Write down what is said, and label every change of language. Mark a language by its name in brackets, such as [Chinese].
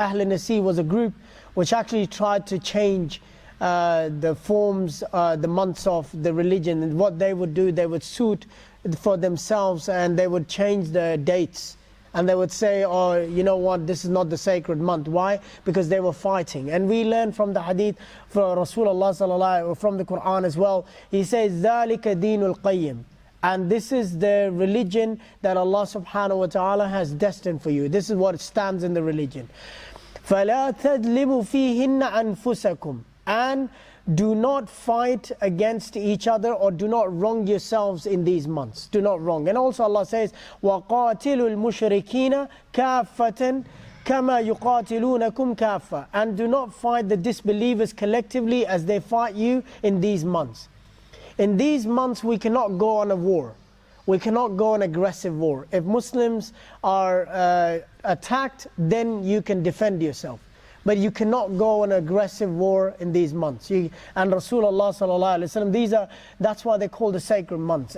[English] Ahlul Nasi was a group which actually tried to change the forms, the months of the religion. And what they would do, they would suit for themselves, and they would change the dates. And they would say, oh, you know what, this is not the sacred month. Why? Because they were fighting. And we learn from the hadith, from Rasulullah sallallahu, from the Quran as well. He says, [Arabic] ذَلِكَ دِينُ الْقَيِّمِ. [English] And this is the religion that Allah subhanahu wa ta'ala has destined for you. This is what stands in the religion. [Arabic] فَلَا تَذْلِمُوا فِيهِنَّ أَنفُسَكُمْ. [English] And do not fight against each other, or do not wrong yourselves in these months. Do not wrong. And also Allah says, [Arabic] وَقَاتِلُوا الْمُشْرِكِينَ كَافَّةً كَمَا يُقَاتِلُونَكُمْ كَافَّةً. [English] And do not fight the disbelievers collectively as they fight you in these months. In these months we cannot go on a war. We cannot go on aggressive war. If Muslims are attacked, then you can defend yourself. But you cannot go on aggressive war in these months. And Rasulullah sallallahu alaihi wasallam, that's why they call the sacred months.